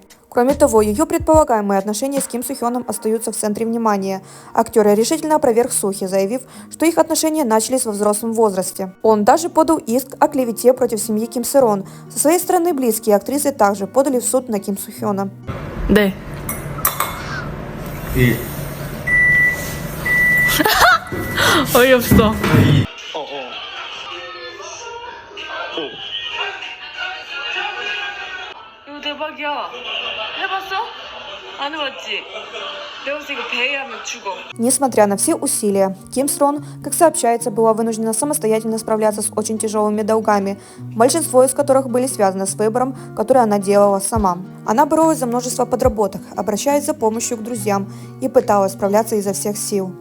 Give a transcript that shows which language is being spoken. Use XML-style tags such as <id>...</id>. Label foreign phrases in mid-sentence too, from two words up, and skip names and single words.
<ru>Кроме того, ее предполагаемые отношения с Ким Су Хёном остаются в центре внимания. Актер решительно опроверг слухи, заявив, что их отношения начались во взрослом возрасте. Он даже подал иск о клевете против семьи Ким Сырон. Со своей стороны, близкие актрисы также подали в суд на Ким Су Хёна.</ru> <ko>네. 어이없어. 이거 대박이야. 해봤어? 안 해봤지? 내가 봤을 때 이거 배회하면 죽어.</ko> <ru>Несмотря на все усилия, Ким Срон, как сообщается, была вынуждена самостоятельно справляться с очень тяжелыми долгами, большинство из которых были связаны с выбором, который она делала сама. Она боролась за множество подработок, обращаясь за помощью к друзьям и пыталась справляться изо всех сил.</ru>